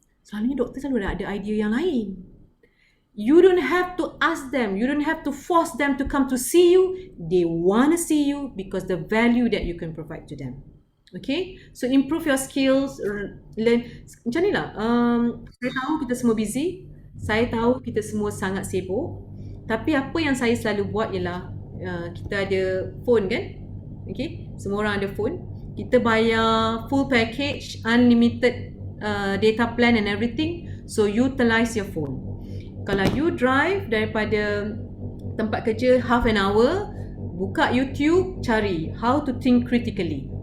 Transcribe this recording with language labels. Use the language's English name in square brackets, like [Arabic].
[Malay] Selalunya doktor selalu ada idea yang lain. [English] You don't have to ask them. You don't have to force them to come to see you. They want to see you because the value that you can provide to them. Okay? So improve your skills. Learn. [Malay] Macam ni lah. Saya tahu kita semua busy. Saya tahu kita semua sangat sibuk. Tapi apa yang saya selalu buat ialah kita ada phone kan? Okay? Semua orang ada phone. Kita bayar [English] full package, unlimited data plan and everything. So utilize your phone. Kalau you drive [Malay] daripada tempat kerja [English] half an hour, buka YouTube, cari how to think critically.